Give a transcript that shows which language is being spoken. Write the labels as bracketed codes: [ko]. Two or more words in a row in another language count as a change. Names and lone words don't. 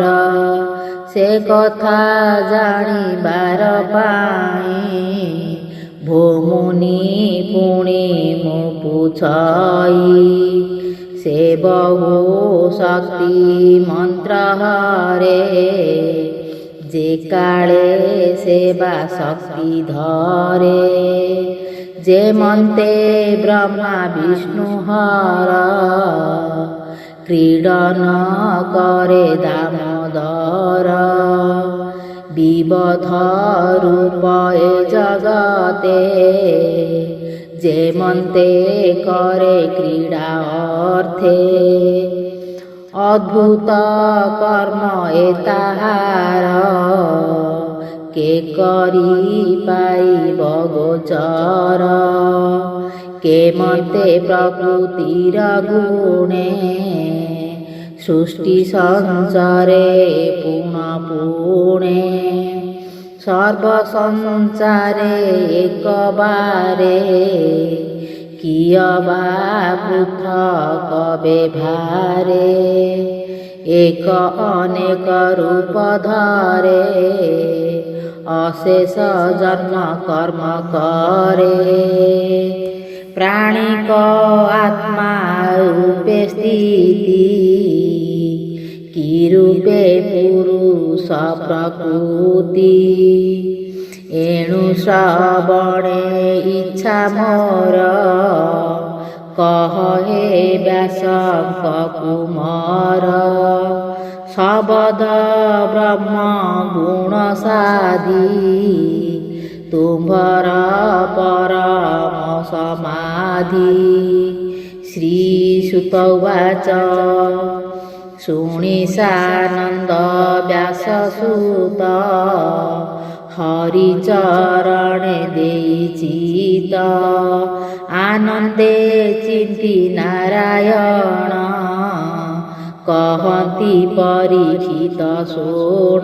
[or] ସେ କଥା ଜାଣିବାର ପାଇ ଭୂମୁନି ପୁଣି ମୁ ପୁଛଇ ସେ ବହୁ ଶକ୍ତି ମନ୍ତ୍ର ହରେ ଯେ କାଳେ ସେବା ଶକ୍ତି ଧରେ ଯେ ମନ୍ତେ ବ୍ରହ୍ମା ବିଷ୍ଣୁ ହର କ୍ରୀଡନ କରେ ଦାମୋଦର ବିବଧ ରୂପ ଏ ଜଗତେ ଯେ ମନ୍ତେ କରେ କ୍ରୀଡା ଅର୍ଥେ ଅଦ୍ଭୁତ କର୍ମ ଏତାହାର କେ କରି ପାଇବ ଗୋଚର କେ ମତେ ପ୍ରକୃତିର ଗୁଣେ ସୃଷ୍ଟି ସଂସାରେ ପୁଣ ପୁଣେ ସର୍ବ ସଂସାରେ ଏକ ବାରେ କିଅବା ପୃଥକ ବେଭାରେ ଏକ ଅନେକ ରୂପ ଧରେ ଅଶେଷ ଜନ୍ମ କର୍ମ କରେ ପ୍ରାଣିକ ଆତ୍ମା ରୂପେ ସ୍ଥିତି କି ରୂପେ ପୁରୁଷ ପ୍ରକୃତି ଏଣୁ ଶ୍ରବଣେ ଇଚ୍ଛା ମୋର କହ ହେ ବ୍ୟାସଙ୍କ କୁମାର ଶବଦ ବ୍ରହ୍ମ ଗୁଣ ସାଧି ତୁମ୍ଭର ପରମ ସମାଧି। [sa] श्रीसुत उवाच [or] ଶୁଣି ସାନନ୍ଦ ବ୍ୟାସ ସୁତ ହରିଚରଣେ ଦେଇଚିତ ଆନନ୍ଦେ ଚିନ୍ତି ନାରାୟଣ କହନ୍ତି ପରୀକ୍ଷିତ ଶୁଣ।